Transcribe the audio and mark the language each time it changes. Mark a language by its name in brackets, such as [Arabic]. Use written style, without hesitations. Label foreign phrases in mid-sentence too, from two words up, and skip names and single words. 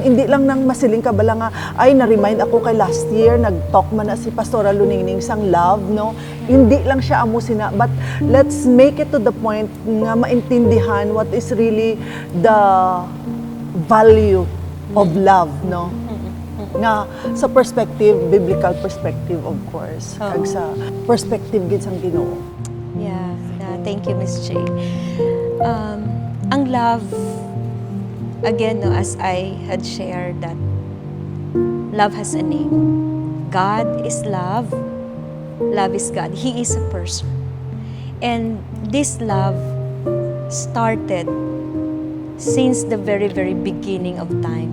[Hiligaynon] hindi lang nang masiling ka bala nga ay na-remind ako kay [English] last year [Hiligaynon] nag-talk man na si Pastora Luningning sang love, no, hindi lang siya amo sina, [English] but let's make it to the point [Hiligaynon] nga maintindihan [English] what is really the value of love, no, nga sa perspective, biblical perspective, of course, [Hiligaynon] kag sa perspective gid sang Ginoo. [English] Yeah, thank you, Miss J. Ang love, again, no, as I had shared that love has a name. God is love. Love is God. He is a person. And this love started since the very, very beginning of time.